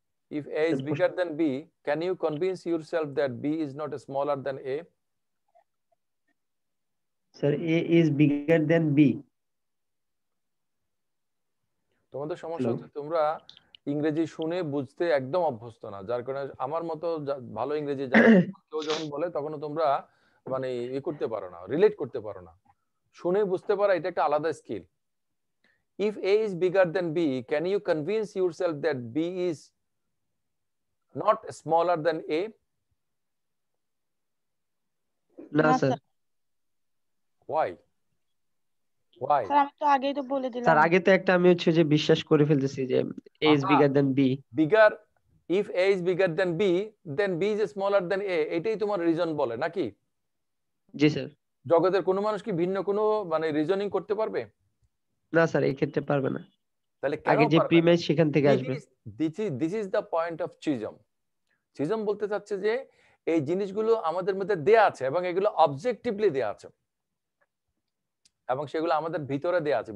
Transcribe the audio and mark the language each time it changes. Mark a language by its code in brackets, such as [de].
[en] If A is bigger than B, can you convince yourself that B is not smaller than A? [bn] Sir [en] A is bigger than B। [bn] তোমাদের সমস্যা হচ্ছে তোমরা ইংরেজি শুনে বুঝতে একদম অভ্যস্ত না, যার কারণে আমার মতো ভালো ইংরেজি জানো কেউ যখন বলে তখন তোমরা মানে ই করতে পারো না, রিলেট করতে পারো না। শুনে বুঝতে পারা এটা একটা আলাদা skill. [en] If A is bigger than B, can you convince yourself that B is not smaller than A? [bn] না স্যার। [en] Why? Why? [bn] স্যার আমি তো আগেই তো বলে দিলাম। স্যার আগে তো একটা আমি হচ্ছে যে বিশ্বাস করে ফেলতেছি যে [en] A is bigger than B। Bigger, if A is bigger than B, then B is smaller than A, [bn] এটাই তোমার রিজন বলে নাকি? জি স্যার। জগতের কোনো মানুষ কি ভিন্ন কোনো মানে রিজনিং করতে পারবে? না স্যার, এই ক্ষেত্রে পারবে না। তাহলে কেন আগে যে পারবে না? প্রিমাইস সেখান থেকে আসবে। [en] This is the point of schism. [bn] চিজম বলতে চাচ্ছে যে এই জিনিসগুলো আমাদের মধ্যে দেয়া আছে এবং এগুলো অবজেক্টিভলি দেয়া আছে এবং সেগুলো আমাদের ভিতরে দেয়া আছে।